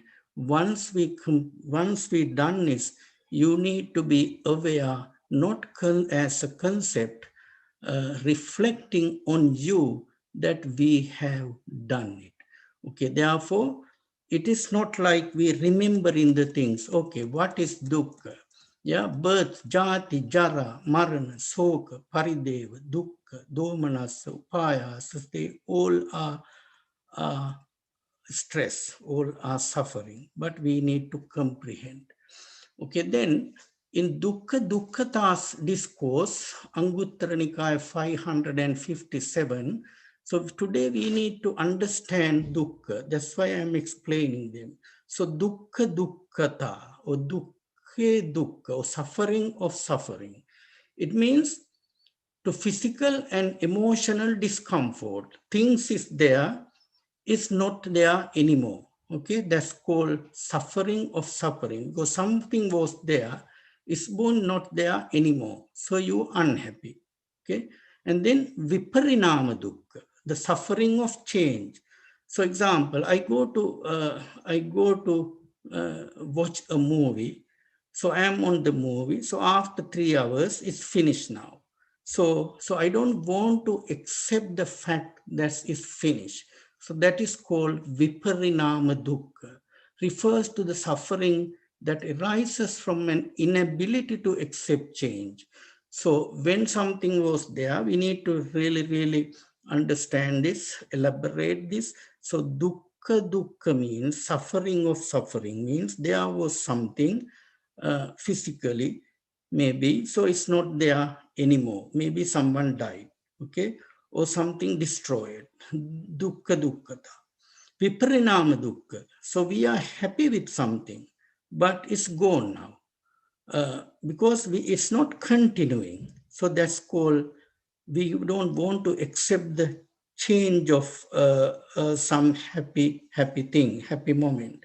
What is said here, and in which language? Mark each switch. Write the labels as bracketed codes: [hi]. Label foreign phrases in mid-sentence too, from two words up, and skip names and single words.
[en] Once we done this, you need to be aware, not as a concept, reflecting on you that we have done it. Okay, therefore, it is not like we remembering the things. Okay, what is dukkha? Yeah, birth, [pi] jati, jara, marana, soka, parideva, dukkha, domanasa, upayasa, [en] they all are stress, all are suffering, but we need to comprehend. Okay, then in Dukkha Dukkhatas discourse, Anguttara Nikaya 557, so today we need to understand dukkha. That's why I'm explaining them. [pi] So dukkha dukkhata, or dukkhe dukkha, [en] or suffering of suffering. It means to physical and emotional discomfort. Things is there, is not there anymore. Okay, that's called suffering of suffering, because something was there, is born not there anymore. So you unhappy. Okay, and then [pi] viparinama dukkha, [en] the suffering of change. So example, I go to watch a movie. So I am on the movie. So after 3 hours, it's finished now. So I don't want to accept the fact that it's finished. So that is called [pi] viparinama dukkha, [en] refers to the suffering that arises from an inability to accept change. So when something was there, we need to really understand this, elaborate this. So dukkha means suffering of suffering, means there was something physically, maybe, so it's not there anymore. Maybe someone died, okay, or something destroyed. [pi] Dukkha dukkhata. Viparinama dukkha. [en] So we are happy with something, but it's gone now. Because it's not continuing. So that's called, we don't want to accept the change of some happy thing, happy moment.